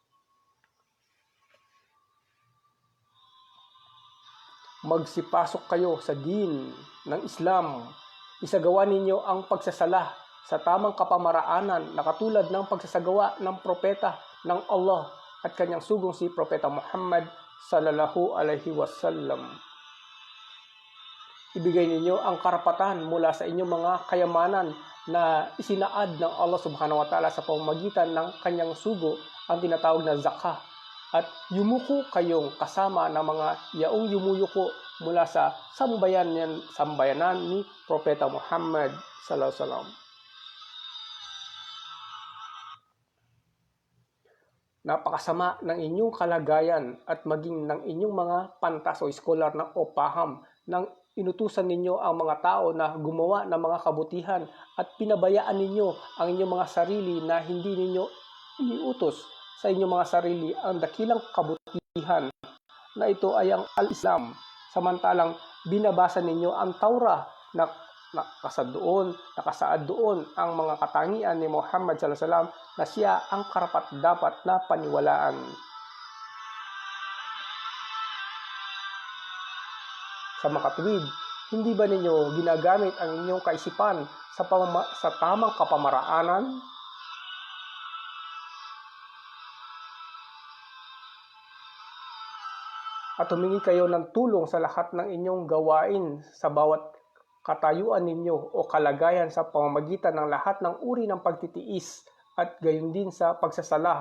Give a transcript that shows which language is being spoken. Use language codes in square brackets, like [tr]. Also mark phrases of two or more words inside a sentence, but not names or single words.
[tl] Magsipasok kayo sa din ng Islam. Isagawa ninyo ang pagsasala sa tamang kapamaraanan na katulad ng pagsasagawa ng propeta ng Allah at kanyang sugong si Propeta Muhammad [ar] صلى الله عليه وسلم. [tl] Ibigay ninyo ang karapatan mula sa inyong mga kayamanan na isinaad ng Allah [ar] سبحانه وتعالى [tl] sa pamamagitan ng kanyang sugo, ang tinatawag na zakah. At yumuko kayong kasama ng mga yaong yumuyuko mula sa sambayanan ni Propeta Muhammad [ar] صلى الله عليه وسلم. [tl] Napakasama ng inyong kalagayan at maging ng inyong mga pantas o scholar o paham ng inutusan ninyo ang mga tao na gumawa ng mga kabutihan at pinabayaan ninyo ang inyong mga sarili na hindi ninyo iniutos sa inyong mga sarili ang dakilang kabutihan na ito ay ang al-Islam, samantalang binabasa ninyo ang Taurah na nakasaad doon ang mga katangian ni Muhammad [ar] صلى الله عليه وسلم [tl] na siya ang karapat-dapat na paniwalaan. Sa makatuwid, hindi ba ninyo ginagamit ang inyong kaisipan sa tamang kapamaraanan? At humingi kayo ng tulong sa lahat ng inyong gawain sa bawat katayuan ninyo o kalagayan sa pamamagitan ng lahat ng uri ng pagtitiis at gayon din sa pagsasala.